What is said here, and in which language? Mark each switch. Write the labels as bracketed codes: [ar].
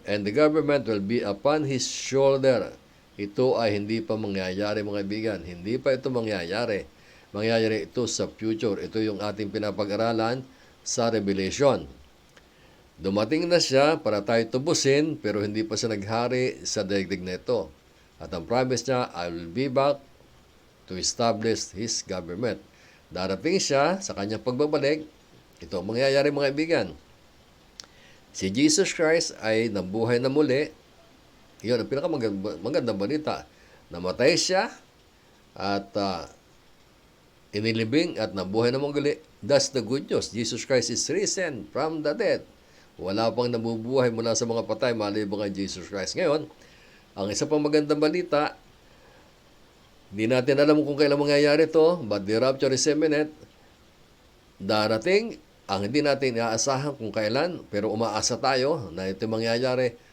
[en] And the government will be upon His shoulder. [tl] Ito ay hindi pa mangyayari, mga kaibigan. Hindi pa ito mangyayari. Mangyayari ito sa future. Ito yung ating pinapag-aralan sa Revelation. Dumating na siya para tayo tubusin, pero hindi pa siya naghari sa daigdig na ito. At ang promise niya, [en] I will be back to establish His government. [tl] Darating siya sa kanyang pagbabalik. Ito ang mangyayari, mga kaibigan. Si Jesus Christ ay nabuhay na muli. Iyon ang pinakamagandang balita. Namatay siya at inilibing at nabuhay na muli. [en] That's the good news. Jesus Christ is risen from the dead. [tl] Wala pang nabubuhay mula sa mga patay maliban kay Jesus Christ. Ngayon, ang isa pang magandang balita, hindi natin alam kung kailan mangyayari ito, [en] but the rapture is imminent. [tl] Darating, ang hindi natin inaasahan kung kailan, pero umaasa tayo na ito mangyayari.